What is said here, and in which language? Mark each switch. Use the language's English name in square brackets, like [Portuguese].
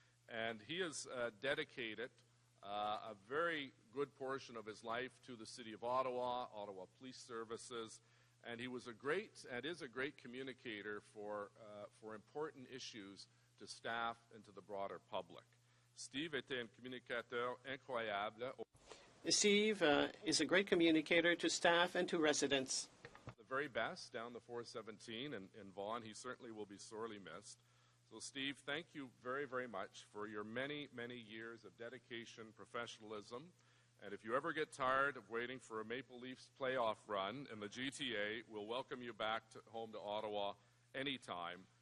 [English] And he has dedicated a very good portion of his life to the City of Ottawa, Ottawa Police Services, and he was is a great communicator for important issues to staff and to the broader public. [French] Steve était un communicateur incroyable. [English] Steve is a great communicator to staff and to residents. The very best down the 417 in Vaughan. He certainly will be sorely missed. So, Steve, thank you very, very much for your many, many years of dedication, professionalism. And if you ever get tired of waiting for a Maple Leafs playoff run in the GTA, we'll welcome you back home to Ottawa anytime.